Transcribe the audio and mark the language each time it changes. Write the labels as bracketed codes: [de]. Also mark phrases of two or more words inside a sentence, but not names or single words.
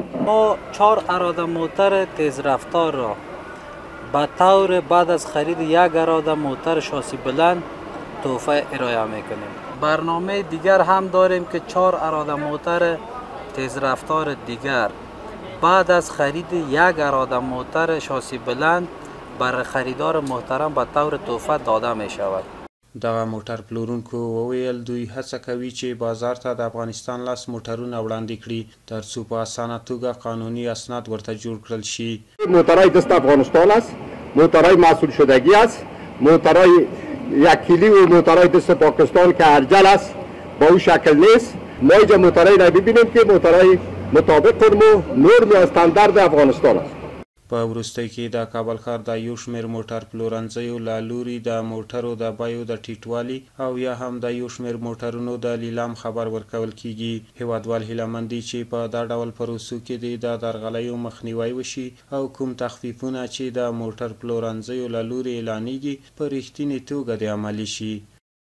[fa] ما 4 اراده موتر تیز رفتار را به طور بعد از خرید 1 اراده موتر شاسی بلند تحفه ارائه میکنیم. برنامه دیگر هم داریم که 4 اراده موتر تیز رفتار دیگر بعد از خرید 1 اراده موتر شاسی بلند برای خریدار محترم به طور تحفه داده می شود. [ps] دغه موټر پلورونکو وویل دوی هڅه کوي چې بازار ته د افغانستان 10 موټرونه وړاندې کړي ترڅو په اسانه توګه قانوني اسناد ورته جوړ کړل شي. [fa] موترهای دست افغانستان است، موترهای محصول شدگی است، موترهای یک کیلی و موترهای دست پاکستان که ارجل است با اون شکل نیست. ما اینجا موترهای را ببینیم که موترهای مطابق نرم و استاندارد افغانستان است. [ps] په وروستۍ کې د کابل ښار د یو شمېر موټر پلورنځیو له لوري د موټرو د بیو د ټیټوالي او یا هم د یو شمېر موټرونو د لیلام خبر ورکول کیږي. هیوادوال هیله دي چې په دا ډول پروسو کې د درغلیو مخنیوی وشي او کوم تخفیفونه چې د موټر پلورنځیو له لوري اعلانیږي په رښتینې توګه د عملي شي.